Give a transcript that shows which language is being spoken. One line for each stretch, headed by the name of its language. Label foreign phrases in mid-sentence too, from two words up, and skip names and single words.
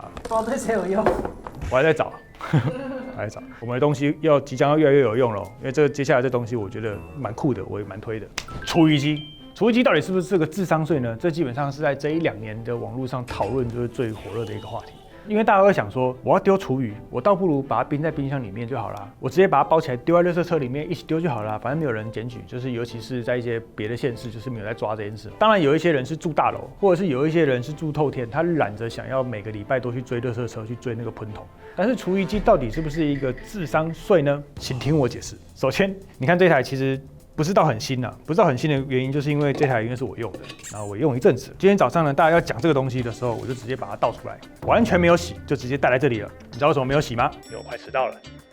Chinese: 不知道對誰有用，我還在找。來找我們的東西即將要越來越有用了，因為這個接下來這東西我覺得蠻酷的，我也蠻推的。廚餘機，廚餘機到底是不是這個智商稅呢？這基本上是在這1-2年的網絡上討論就是最火熱的一個話題。因為大家會想說，我要丟廚餘，我倒不如把它冰在冰箱裡面就好啦，我直接把它包起來丟在垃圾車裡面一起丟就好啦，反正沒有人檢舉。就是尤其是在一些別的縣市，就是沒有在抓這件事。當然有一些人是住大樓，或者是有一些人是住透天，他懶着想要每個禮拜都去追垃圾車，去追那個噴頭。但是廚餘機到底是不是一個智商稅呢？請聽我解釋。首先，你看這台其實不是到很新啊，不是到很新的原因，就是因為這台應該是我用的，然後我用一陣子。今天早上呢，大家要講這個東西的時候，我就直接把它倒出來，完全沒有洗，就直接帶來這裡了。你知道為什麼沒有洗嗎？因為我快遲到了。